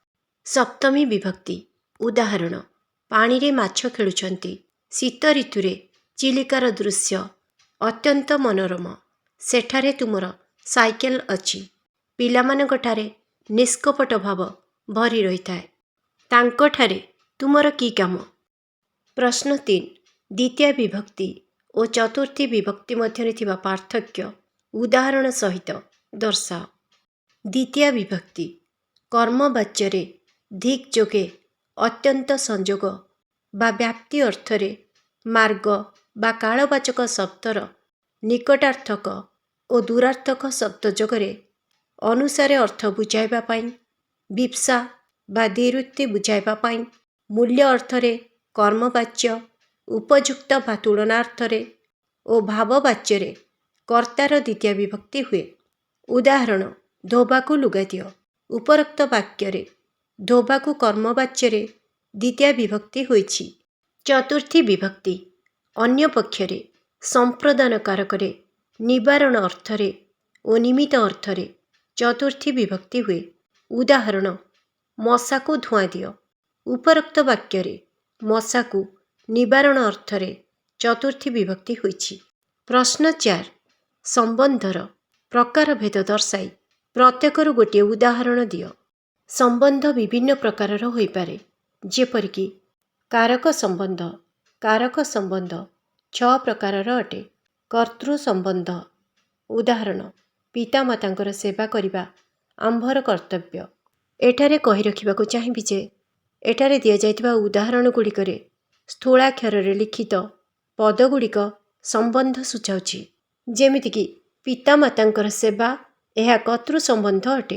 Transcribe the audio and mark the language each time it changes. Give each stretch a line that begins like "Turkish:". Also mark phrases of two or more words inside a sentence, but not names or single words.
Odia: ସପ୍ତମୀ ବିଭକ୍ତି ଉଦାହରଣ ପାଣି ରେ ମାଛ ଖେଳୁଛନ୍ତି ଶୀତ ଋତୁରେ ଚିଲିକାର ଦୃଶ୍ୟ ଅତ୍ୟନ୍ତ ମନୋରମ ସେଠାରେ ତୁମର ସାଇକେଲ ଅଛି ପିଲାମାନଙ୍କ ଠାରେ ନିଷ୍କପଟ ଭାବ ଭରି ରହିଥାଏ ତାଙ୍କ ଠାରେ ତୁମର କି କାମ। ପ୍ରଶ୍ନ 3 ଦ୍ୱିତୀୟ ବିଭକ୍ତି ଓ ଚତୁର୍ଥୀ ବିଭକ୍ତି ମଧ୍ୟରେ ଥିବା ପାର୍ଥକ୍ୟ ଉଦାହରଣ ସହିତ ଦର୍ଶାଅ। ଦ୍ୱିତୀୟ ବିଭକ୍ତି କର୍ମବାଚ୍ୟରେ ଧିକ ଯୋଗେ ଅତ୍ୟନ୍ତ ସଂଯୋଗ ବା ବ୍ୟାପ୍ତି ଅର୍ଥରେ ମାର୍ଗ ବା କାଳବାଚକ ଶବ୍ଦର ନିକଟାର୍ଥକ ଓ ଦୂରାର୍ଥକ ଶବ୍ଦ ଯୋଗରେ ଅନୁସାରେ ଅର୍ଥ ବୁଝାଇବା ପାଇଁ ବୀପ୍ସା ବା ଦ୍ୱିରୁକ୍ତି ବୁଝାଇବା ପାଇଁ ମୂଲ୍ୟ ଅର୍ଥରେ କର୍ମବାଚ୍ୟ ଉପଯୁକ୍ତ ବା ତୁଳନାର୍ଥରେ ଓ ଭାବବାଚ୍ୟରେ କର୍ତ୍ତାର ଦ୍ୱିତୀୟ ବିଭକ୍ତି ହୁଏ। ଉଦାହରଣ ଧୋବାକୁ ଲୁଗା ଦିଅ ଉପରୋକ୍ତ ବାକ୍ୟରେ ଧୋବାକୁ କର୍ମବାଚ୍ୟରେ ଦ୍ୱିତୀୟ ବିଭକ୍ତି ହୋଇଛି। ଚତୁର୍ଥୀ ବିଭକ୍ତି ଅନ୍ୟ ପକ୍ଷରେ ସମ୍ପ୍ରଦାନ କାରକରେ ନିବାରଣ ଅର୍ଥରେ ଓ ନିମିତ୍ତ ଅର୍ଥରେ ଚତୁର୍ଥୀ ବିଭକ୍ତି ହୁଏ। ଉଦାହରଣ ମଶାକୁ ଧୂଆଁ ଦିଅ ଉପରୋକ୍ତ ବାକ୍ୟରେ ମଶାକୁ ନିବାରଣ ଅର୍ଥରେ ଚତୁର୍ଥୀ ବିଭକ୍ତି ହୋଇଛି। ପ୍ରଶ୍ନ 4 ସମ୍ବନ୍ଧର ପ୍ରକାର ଭେଦ ଦର୍ଶାଇ ପ୍ରତ୍ୟେକରୁ ଗୋଟେ ଉଦାହରଣ ଦିଅ। ସମ୍ବନ୍ଧ ବିଭିନ୍ନ ପ୍ରକାରର ହୋଇପାରେ ଯେପରିକି କାରକ ସମ୍ବନ୍ଧ 6 ପ୍ରକାରର ଅଟେ। କର୍ତ୍ତୃ ସମ୍ବନ୍ଧ ଉଦାହରଣ ପିତାମାତାଙ୍କର ସେବା କରିବା ଆମ୍ଭର କର୍ତ୍ତବ୍ୟ। ଏଠାରେ କହି ରଖିବାକୁ ଚାହିଁବି ଯେ ଏଠାରେ ଦିଆଯାଇଥିବା ଉଦାହରଣ ଗୁଡ଼ିକରେ ସ୍ଥୂଳାକ୍ଷରରେ ଲିଖିତ ପଦଗୁଡ଼ିକ ସମ୍ବନ୍ଧ ସୂଚାଉଛି। ଯେମିତିକି ପିତାମାତାଙ୍କର ସେବା ଏହା କର୍ତ୍ତୃ ସମ୍ବନ୍ଧ ଅଟେ।